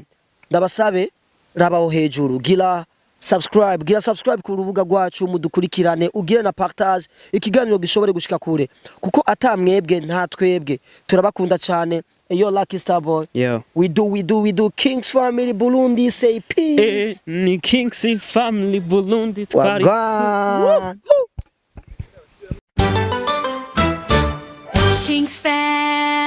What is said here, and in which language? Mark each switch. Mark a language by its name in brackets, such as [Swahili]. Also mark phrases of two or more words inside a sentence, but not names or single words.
[Rundi] Ndabasabe rabaho hejuru, gira subscribe ku rubuga rwacu, mudukurikirane, ugire na partage, ikiganiro gishobore gushika kure, kuko atamwebwe nta twebwe. Turabakunda cyane. [English] Yo Lucky Star Boy. Yo. We do Kings Family Burundi, say peace. [Rundi] Ni Kings Family Burundi twari. [English] Wagwan. Kings Family.